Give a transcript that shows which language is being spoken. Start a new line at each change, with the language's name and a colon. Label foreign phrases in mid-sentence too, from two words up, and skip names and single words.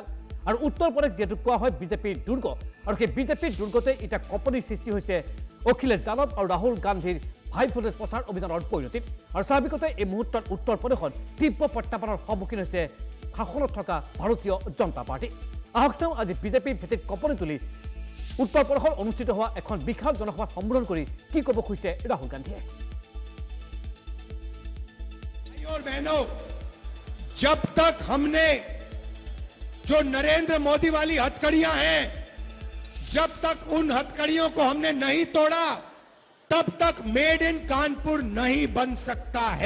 Assamese: আৰু উত্তৰ প্ৰদেশ যিহেতু কোৱা হয় বিজেপিৰ দুৰ্গ, আৰু সেই বিজেপিৰ দুৰ্গতে এতিয়া কঁপনিৰ সৃষ্টি হৈছে অখিলেশ যাদৱ আৰু ৰাহুল গান্ধীৰ
English: high voltage
Assamese: প্ৰচাৰ অভিযানৰ পৰিণতিত। আৰু স্বাভাৱিকতে এই মুহূৰ্তত উত্তৰ প্ৰদেশত তীব্ৰ প্ৰত্যাহ্বানৰ সন্মুখীন হৈছে শাসনত থকা ভাৰতীয় জনতা পাৰ্টি। আহক চাওঁ আজি বিজেপিৰ ভেটিত কঁপনি তুলি উত্তৰ প্ৰদেশত অনুষ্ঠিত হোৱা এখন বিশাল জনসভাত সম্বোধন কৰি কি ক'ব খুজিছে ৰাহুল গান্ধীয়ে।
Hindi: और बहनों, जब तक हमने जो नरेंद्र मोदी वाली हथकड़ियां हैं, जब तक उन हथकड़ियों को हमने नहीं तोड़ा, तब तक
English: made in
Hindi: कानपुर नहीं बन सकता है।